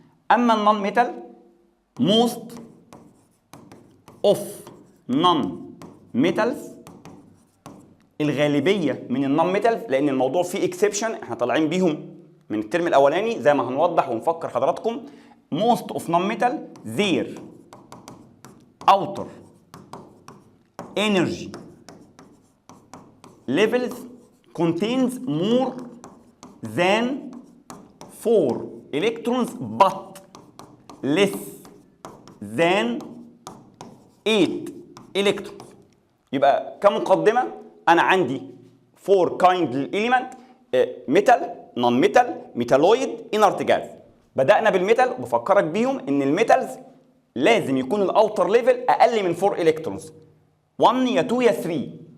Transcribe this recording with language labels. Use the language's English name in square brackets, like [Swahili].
[Arabic] اما النون ميتال [English] most of non metals، [Arabic] الغالبيه من النون ميتالز، لان الموضوع فيه اكسبشن احنا طالعين بيهم من الترم الاولاني زي ما هنوضح ونفكر حضراتكم. [English] most of non metal their outer energy levels contains more than 4 electrons but less than 8 electrons. [Arabic] يبقى كمقدمه انا عندي 4 كايند للإليمنت: ميتال، نون ميتال، ميتالويد، انرت جاز. بدأنا بالميتال وبفكرك بيهم ان الميتالز لازم يكون الاوتر ليفل اقل من 4 الكترونز، 1 يا 2 يا 3.